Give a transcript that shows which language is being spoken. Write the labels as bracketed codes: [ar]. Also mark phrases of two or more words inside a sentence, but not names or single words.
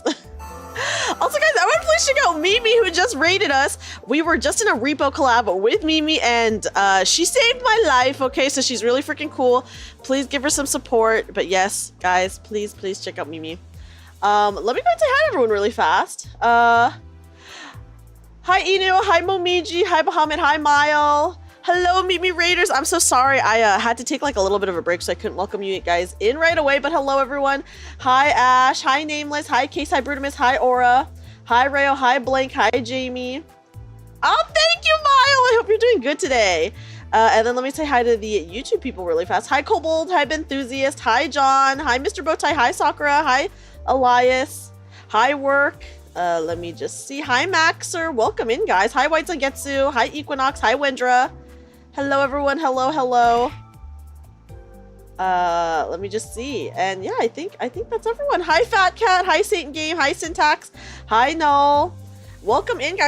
[en] Also guys, I want to please check out Mimi who just raided us. We were just in a repo collab with Mimi and she saved my life, okay? So she's really freaking cool. Please give her some support. But yes, guys, please check out Mimi. Let me go and say hi to everyone really fast. Hi Inu, hi Momiji, hi Bahamut, hi Mile. Hello, Mimi Raiders. I'm so sorry. I had to take like a little bit of a break, so I couldn't welcome you guys in right away. But hello, everyone. Hi, Ash. Hi, Nameless. Hi, Case. Hi, Brutimus. Hi, Aura. Hi, Rayo. Hi, Blank. Hi, Jamie. Oh, thank you, Mile. I hope you're doing good today. And then let me say hi to the YouTube people really fast. Hi, Kobold. Hi, Benthusiast. Hi, John. Hi, Mr. Bowtie. Hi, Sakura. Hi, Elias. Hi, Work. Let me just see. Hi, Maxer. Welcome in, guys. Hi, White Zangetsu. Hi, Equinox. Hi, Wendra. Hello, everyone. Hello, hello. Let me just see. And yeah, I think that's everyone. Hi, Fat Cat. Hi, Satan Game. Hi, Syntax. Hi, Null. Welcome in, guys.